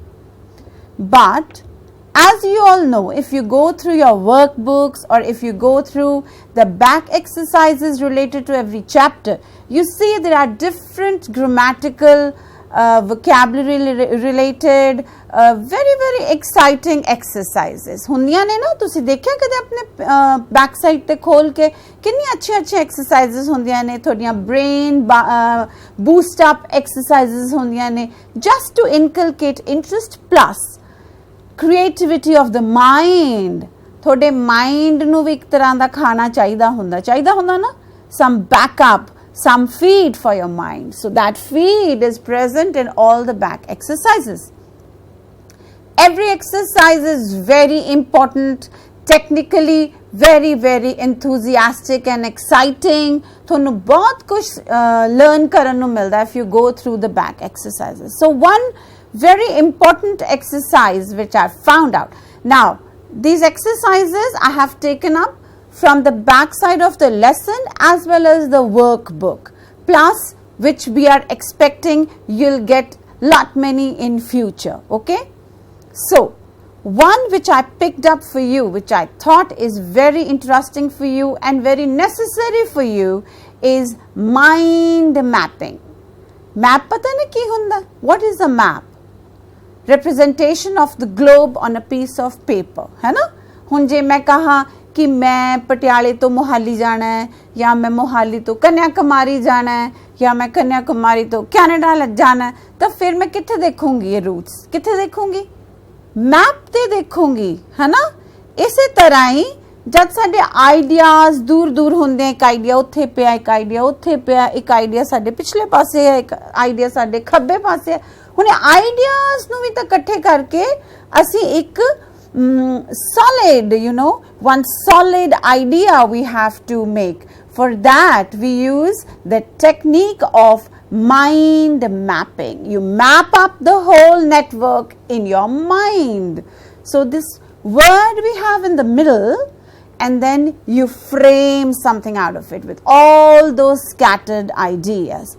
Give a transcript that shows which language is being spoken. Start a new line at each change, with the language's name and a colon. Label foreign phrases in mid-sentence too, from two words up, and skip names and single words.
English: But as you all know, if you go through your workbooks or if you go through the back exercises related to every chapter, you see there are different grammatical vocabulary related very exciting exercises
Punjabi: ਹੁੰਦੀਆਂ ਨੇ ਨਾ ਤੁਸੀਂ ਦੇਖਿਆ ਕਦੇ ਆਪਣੇ
English: back side
Punjabi: ਤੇ ਖੋਲ ਕੇ ਕਿੰਨੀ ਅੱਛੇ ਐਕਸਰਸਾਈਜ਼ਸ ਹੁੰਦੀਆਂ ਨੇ ਤੁਹਾਡੀਆਂ
English: brain boost up exercises
Punjabi: ਹੁੰਦੀਆਂ ਨੇ
English: just to inculcate interest plus creativity of the mind
Punjabi: ਤੁਹਾਡੇ ਮਾਈਂਡ ਨੂੰ ਵੀ ਇੱਕ ਤਰ੍ਹਾਂ ਦਾ ਖਾਣਾ ਚਾਹੀਦਾ ਹੁੰਦਾ ਨਾ
English: some backup, some feed for your mind. So that feed is present in all the back exercises. Every exercise is very important, technically very enthusiastic and exciting.
Punjabi: ਤੁਹਾਨੂੰ ਬਹੁਤ ਕੁਝ learn ਕਰਨ ਨੂੰ ਮਿਲਦਾ
English: if you go through the back exercises. So one very important exercise which I found out. Now these exercises I have taken up from the back side of the lesson as well as the workbook, plus which we are expecting you'll get lot many in future. Okay, so one which I picked up for you, which I thought is very interesting for you and very necessary for you, is mind mapping.
Punjabi: Map ਪਤਾ ਨਾ ਕੀ ਹੁੰਦਾ?
English: What is a map? Representation of the globe on a piece of paper,
Punjabi: ਹੈ ਨਾ? ਹੁਣ ਜੇ ਮੈਂ ਕਹਾਂ ਕਿ ਮੈਂ ਪਟਿਆਲੇ ਤੋਂ ਮੋਹਾਲੀ ਜਾਣਾ ਹੈ ਜਾਂ ਮੈਂ ਮੋਹਾਲੀ ਤੋਂ ਕੰਨਿਆਕੁਮਾਰੀ ਜਾਣਾ ਹੈ ਜਾਂ ਮੈਂ ਕੰਨਿਆਕੁਮਾਰੀ ਤੋਂ ਕਨੇਡਾ ਜਾਣਾ ਹੈ, ਤਾਂ ਫਿਰ ਮੈਂ ਕਿੱਥੇ ਦੇਖੂੰਗੀ ਇਹ ਰੂਟਸ, ਕਿੱਥੇ ਦੇਖੂੰਗੀ? ਮੈਪ ਤੇ ਦੇਖੂੰਗੀ, ਹੈ ਨਾ?
Hindi: इसी तरह ही जब
Punjabi: ਸਾਡੇ ਆਈਡੀਆਜ਼ ਦੂਰ ਹੋਂਦੇ, ਇੱਕ ਆਈਡੀਆ ਉੱਥੇ ਪਿਆ, ਇੱਕ ਆਈਡੀਆ ਉੱਥੇ ਪਿਆ, ਇੱਕ ਆਈਡੀਆ ਸਾਡੇ ਪਿਛਲੇ ਪਾਸੇ ਹੈ, ਇੱਕ ਆਈਡੀਆ ਸਾਡੇ ਖੱਬੇ ਪਾਸੇ ਹੈ, ਹੁਣੇ ਆਈਡੀਆਜ਼ ਨੂੰ ਵੀ ਤਾਂ ਇਕੱਠੇ ਕਰਕੇ ਅਸੀਂ ਇੱਕ
English: solid, one solid idea we have to make. For that we use the technique of mind mapping. You map up the whole network in your mind. So this word we have in the middle, and then you frame something out of it with all those scattered ideas.